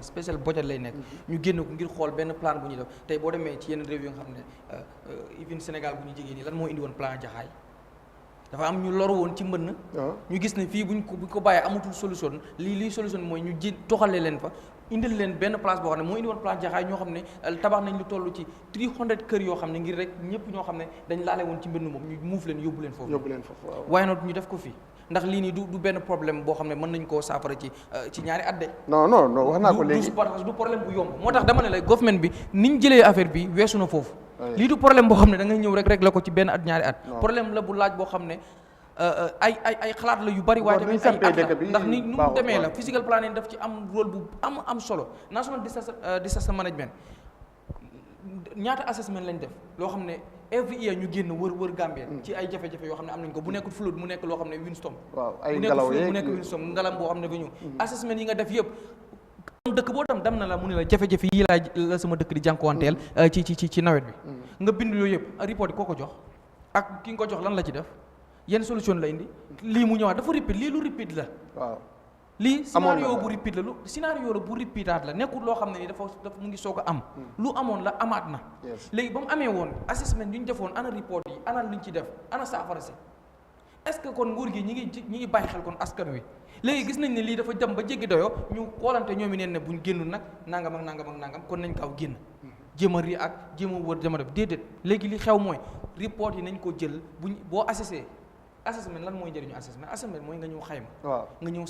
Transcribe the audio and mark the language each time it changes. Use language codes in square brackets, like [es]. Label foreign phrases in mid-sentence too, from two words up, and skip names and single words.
[wo] special budget lay nekk ñu génn ko ngir xool benn plan bu ñuy def tey boo demee ci yenn réew yi nga xam ne even Sénégal bu ñu jegee nii lan moo indi woon plan Jaxaay dafa am ñu loru woon ci mbënn ñu gis ne fii buñ ko bàyyee amatul solution lii solution mooy ñu toxalee leen fa indil leen benn place boo xam ne moo indi woon plan Jaxaay ñoo xam ne tabax nañ lu toll ci 300 kër yoo xam ne ngir rek ñëpp ñoo xam ne dañ laale woon ci mbënn moom ñu muuf leen yóbbu leen foofu waaye nag ñu def ko fii ndax lii nii du benn problème boo xam ne mën nañ koo saafara ci ñaari at de non wax naa ko léegi du problème bu yomb moo tax dama ne la government bi niñ jëlee affaire bi weesu na foofu lii du problème boo xam ne da ngay ñëw rek la ko ci benn at ñaari at problème la bu laaj boo xam ne ay xalaat la yu bari waaye tamit ay at la ndax ni nu mu demee la [en] physical planning [wo] daf ci am rôle bu am solo [en] national disaster management [wo] ñaata assessment lañ def loo xam ne [en] every year [wo] ñu génn wër Gambie ci ay jafe-jafe yoo xam ne am nañ ko bu nekkul flood mu nekk loo xam ne windstorm bu nekkul flood mu nekk windstorm ngalam boo xam ne ba ñëw assessment yi nga def yëpp dëkk boo tam dem na la mu ne la jafe-jafe yi la sama dëkk di jànkuwanteel ci nawet bi nga bind yooyu yëpp report yi koo ko jox ak ki nga ko jox lan la ci def yenn solution la indi lii mu ñëwaat dafa repeat lii lu repeat la waaw lii scénario bu repeat la lu scénario la bu repeataat la nekkul loo xam ne ni dafa mu ngi soog a am lu amoon la amaat na léegi ba mu amee woon assessment yu ñu defoon ana report yi ana luñ ci def ana saafara si [fr] est-ce que [wo] kon nguur gi ñi ngi bàyyi xel kon askan wi léegi gis nañ ne lii dafa dem ba jéggi doyoo ñu xoolante ñoom i neen ne buñ génnul nag nangam ak nangam ak nangam kon nañ kaaw génn jéem a ri ak jéem a wër dama def déedéet léegi li xew mooy report yi nañ ko jël buñ boo assessé assessment lan mooy njëriñu assessment mooy nga ñëw xayma nga ñëw